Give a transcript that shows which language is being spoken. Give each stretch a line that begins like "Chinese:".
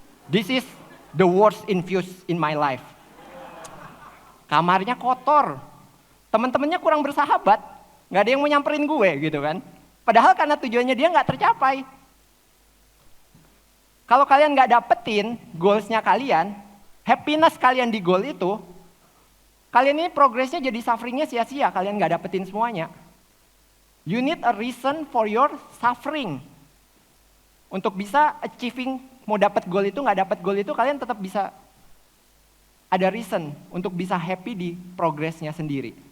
English: This is the worst infuse in my life.
Indonesian: Kamarnya kotor. Teman-temannya kurang bersahabat. Nggak ada yang mau nyamperin gue gitu kan. Padahal karena tujuannya dia nggak tercapai. Kalau kalian nggak dapetin goalsnya kalian, happiness kalian di goal itu, kalian ini progresnya jadi sufferingnya sia-sia, kalian nggak dapetin semuanya.
English: You need a reason for your suffering.
Indonesian: Untuk bisa achieving, mau dapat goal itu, nggak dapat goal itu, kalian tetap bisa ada reason untuk bisa happy di progresnya sendiri.